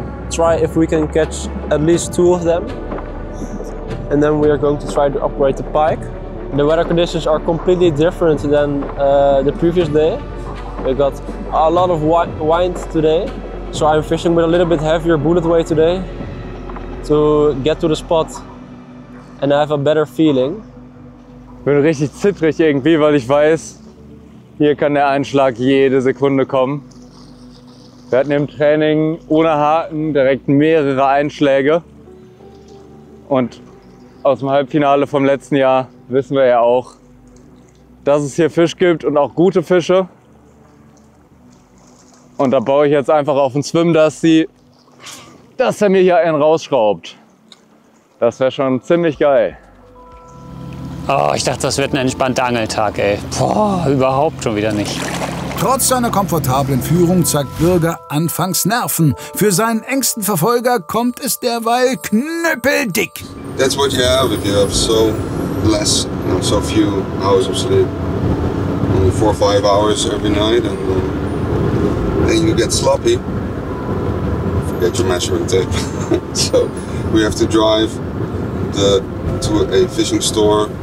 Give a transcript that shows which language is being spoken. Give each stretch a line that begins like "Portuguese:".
English: Try if we can catch at least 2 of them. And then we are going to try to upgrade the pike. The weather conditions are completely different than the previous day. We got a lot of wind today. So I'm fishing with a little bit heavier bullet weight today to get to the spot and have a better feeling.
German: Ich bin richtig zittrig irgendwie, weil ich weiß, hier kann der Einschlag jede Sekunde kommen. Wir hatten im Training ohne Haken direkt mehrere Einschläge. Und aus dem Halbfinale vom letzten Jahr wissen wir ja auch, dass es hier Fisch gibt und auch gute Fische. Und da baue ich jetzt einfach auf den Swim, dass er mir hier einen rausschraubt. Das wäre schon ziemlich geil. Oh, ich dachte, das wird ein entspannter Angeltag, ey. Boah, überhaupt schon wieder nicht. Trotz seiner komfortablen Führung zeigt Bürger anfangs Nerven. Für seinen engsten Verfolger kommt es derweil knüppeldick.
English: That's what you have if you have so less, so few hours of sleep. Only 4 or 5 hours every night, and then you get sloppy. Forget your measuring tape. So we have to drive to a fishing store.